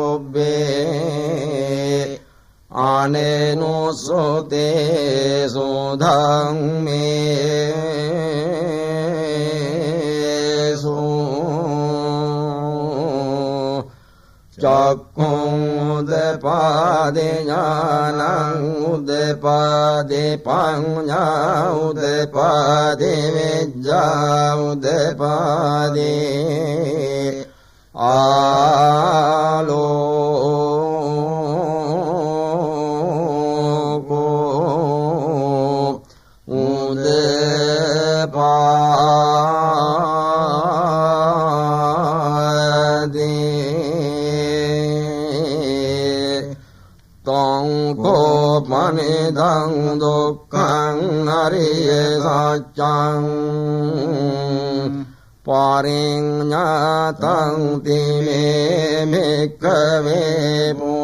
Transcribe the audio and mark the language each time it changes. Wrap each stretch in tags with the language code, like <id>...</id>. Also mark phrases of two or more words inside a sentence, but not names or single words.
<pi>පුබ්බේ ආනේනුසෝතේසු ධම්මේසු චක්ඛුං උදපාදි ඥානං උදපාදි පඤ්ඤා උදපාදි විද්‍යා උදපාදි ආලෝකෝ උදපාදි පනිදං දුක්ඛං අරිය සත්‍යං පරිඤ්ඤාතං තිමේ භික්ඛවේ</pi>